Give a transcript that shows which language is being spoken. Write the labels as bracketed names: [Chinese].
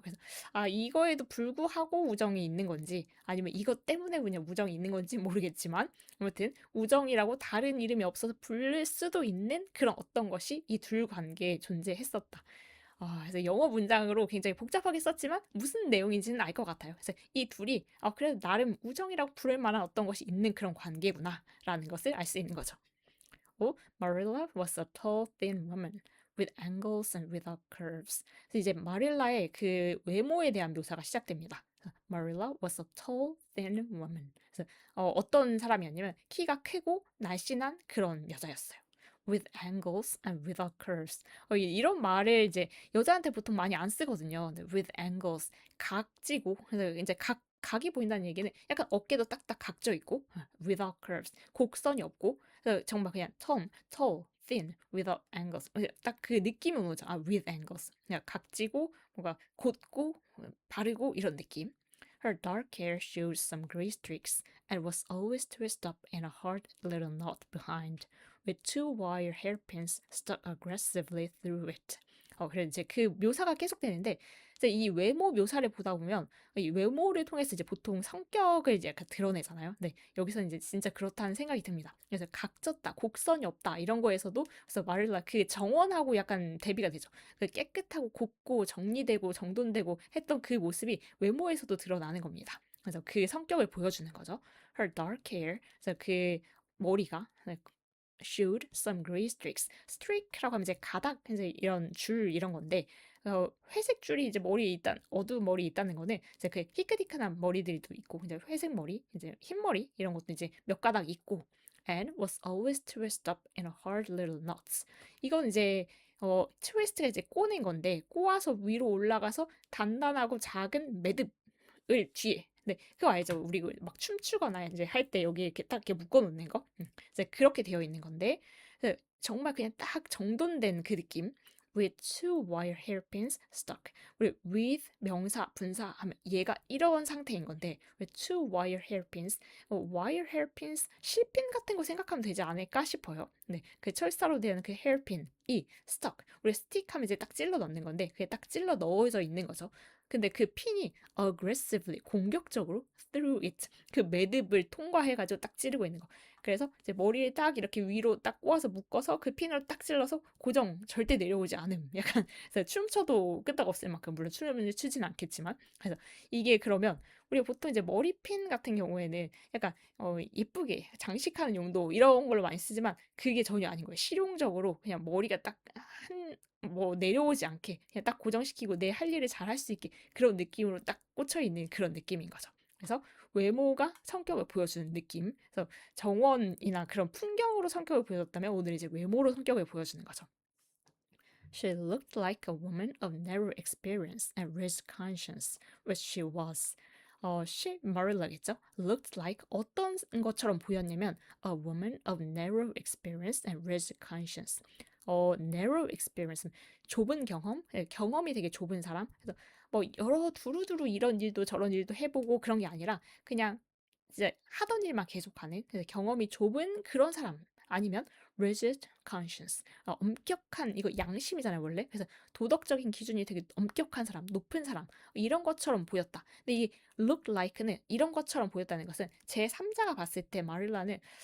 [Korean] 그래서 이거에도 불구하고 우정이 있는 건지 아니면 이것 때문에 그냥 우정이 있는 건지 모르겠지만 아무튼 우정이라고 다른 이름이 없어서 부를 수도 있는 그런 어떤 것이 이 둘 관계에 존재했었다. 그래서 영어 문장으로 굉장히 복잡하게 썼지만 무슨 내용인지는 알 것 같아요. 그래서 이 둘이 그래도 나름 우정이라고 부를 만한 어떤 것이 있는 그런 관계구나라는 것을 알 수 있는 거죠. [English] Marilla was a tall, thin woman with angles and without curves. [Korean] 그래서 이제 마릴라의 그 외모에 대한 묘사가 시작됩니다. [English] Marilla was a tall, thin woman. [Korean] 그래서 어떤 사람이었냐면 키가 크고 날씬한 그런 여자였어요. [English] With angles and without curves. [Korean] 이런 말을 이제 여자한테 보통 많이 안 쓰거든요. [English] with angles, [Korean] 각지고. 그래서 이제 각이 보인다는 얘기는 약간 어깨도 딱딱 각져 있고, [English] without curves, [Korean] 곡선이 없고, 그래서 정말 그냥 [English] tall, thin, without angles. [Korean] 딱 그 느낌은 오죠. [English] with angles. [Korean] 그냥 각지고, 뭔가 곧고, 바르고 이런 느낌. [English] Her dark hair showed some gray streaks and was always twisted up in a hard little knot behind, with two wire hairpins stuck aggressively through it. [Korean] 그래서 이제 그 묘사가 계속되는데, 이제 이 외모 묘사를 보다 보면 이 외모를 통해서 이제 보통 성격을 이제 약간 드러내잖아요. 근데 여기서 이제 진짜 그렇다는 생각이 듭니다. 그래서 각졌다, 곡선이 없다 이런 거에서도 그래서 마릴라 그 정원하고 약간 대비가 되죠. 그 깨끗하고 곱고 정리되고 정돈되고 했던 그 모습이 외모에서도 드러나는 겁니다. 그래서 그 성격을 보여주는 거죠. [English] Her dark hair, [Korean] 그래서 그 머리가 [English] showed some gray streaks. [Korean] streak라고 하면 이제 가닥, 이제 이런 줄 이런 건데 회색 줄이 이제 머리에 있단 어두운 머리에 있다는 거는 이제 그 희끗희끗한 머리들도 있고 이제 회색 머리, 이제 흰 머리 이런 것도 이제 몇 가닥 있고 [English] and was always twisted up in a hard little knots. [Korean] 이건 이제 트위스트가 이제 꼬는 건데 꼬아서 위로 올라가서 단단하고 작은 매듭을 뒤에 네, 그거 알죠? 우리 막 춤추거나 이제 할 때 여기 이렇게 딱 이렇게 묶어 놓는 거. 이제 그렇게 되어 있는 건데 정말 그냥 딱 정돈된 그 느낌. [English] With two wire hairpins stuck. [Korean] 우리 with 명사, 분사 하면 얘가 이런 상태인 건데 [English] with two wire hairpins. [Korean] wire hairpins 실핀 같은 거 생각하면 되지 않을까 싶어요. 네, 그 철사로 되는 그 hairpin이 stuck. 우리 stick 하면 이제 딱 찔러 넣는 건데 그게 딱 찔러 넣어져 있는 거죠. 근데 그 핀이 aggressively 공격적으로 [English] through it [Korean] 그 매듭을 통과해가지고 딱 찌르고 있는 거. 그래서 이제 머리를 딱 이렇게 위로 딱 꼬아서 묶어서 그 핀으로 딱 찔러서 고정 절대 내려오지 않음. 약간 그래서 춤춰도 끄떡없을 만큼 물론 춤을 추진 않겠지만 그래서 이게 그러면 우리가 보통 이제 머리핀 같은 경우에는 약간 이쁘게 장식하는 용도 이런 걸로 많이 쓰지만 그게 전혀 아닌 거예요. 실용적으로 그냥 머리가 딱 뭐 내려오지 않게 그냥 딱 고정시키고 내 할 일을 잘 할 수 있게 그런 느낌으로 딱 꽂혀 있는 그런 느낌인 거죠. 그래서 외모가 성격을 보여주는 느낌. 그래서 정원이나 그런 풍경으로 성격을 보여줬다면 오늘 이제 외모로 성격을 보여주는 거죠. [English] She looked like a woman of narrow experience and rich conscience, which she was. she Marilla겠죠? Looked like [Korean] 어떤 것처럼 보였냐면 [English] a woman of narrow experience and rich conscience. narrow experience [Korean] 좁은 경험, 경험이 되게 좁은 사람. 그래서 뭐 여러 두루두루 이런 일도 저런 일도 해보고 그런 게 아니라 그냥 이제 하던 일만 계속하는 그래서 경험이 좁은 그런 사람 아니면 [English] rigid conscience [Korean] 엄격한 이거 양심이잖아요 원래 그래서 도덕적인 기준이 되게 엄격한 사람 높은 사람 이런 것처럼 보였다 근데 이 look like는 이런 것처럼 보였다는 것은 제3자가 봤을 때 마릴라는